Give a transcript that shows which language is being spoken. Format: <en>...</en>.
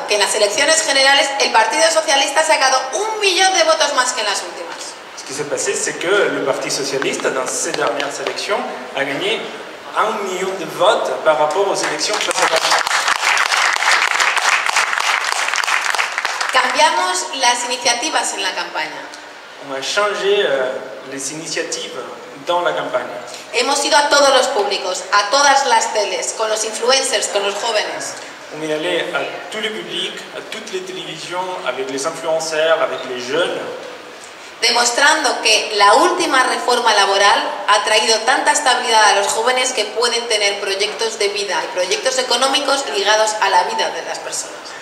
<es>Que en las elecciones generales el Partido Socialista ha sacado 1 millón de votos más que en las últimas.</es> <fr>Ce qui s'est passé, c'est que le Parti socialiste, dans ces dernières élections, a gagné 1 million de votes par rapport aux élections précédentes.</fr> <es>Cambiamos las iniciativas en la campaña.</es> <fr>On a changé les initiatives dans la campagne.</fr> <es>Hemos ido a todos los públicos, a todas las teles, con los influencers, con los jóvenes.</es> <fr>On est allé à tous les publics, à toutes les télévisions, avec les influenceurs, avec les jeunes,</fr> <es>demostrando que la última reforma laboral ha traído tanta estabilidad a los jóvenes que pueden tener proyectos de vida y proyectos económicos ligados a la vida de las personas.</es>